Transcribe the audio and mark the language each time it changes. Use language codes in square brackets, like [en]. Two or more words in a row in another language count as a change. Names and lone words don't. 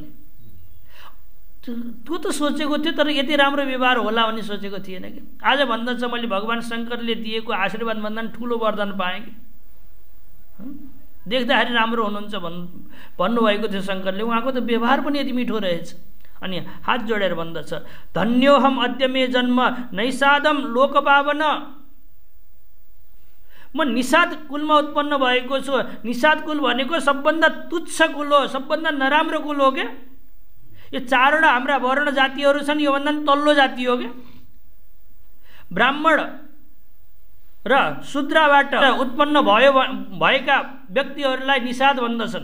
[ne] त्यो त सोचेको थियो तर यति राम्रो व्यवहार होला भन्ने सोचेको थिएन कि। आज भन्दछ मैले भगवान शङ्करले दिएको आशीर्वाद भन्दा ठुलो वरदान पाएँ कि, देख्दाखेरि राम्रो हुनुहुन्छ भन्नुभएको थियो शङ्करले। उहाँको त व्यवहार पनि यति मिठो रहेछ। अनि हात जोडेर भन्दछ [sa] धन्योहम अद्य मे जन्म नैषादम लोकपावन, [ne] म निषाद कुलमा उत्पन्न भएको छु। निषाद कुल भनेको सबभन्दा तुच्छ कुल हो, सबभन्दा नराम्रो कुल हो क्या। यो चारवटा हाम्रा वर्ण जातिहरू छन्, योभन्दा तल्लो जाति हो क्या। ब्राह्मण र शूद्रबाट उत्पन्न भएका व्यक्तिहरूलाई निषाद भन्दछन्।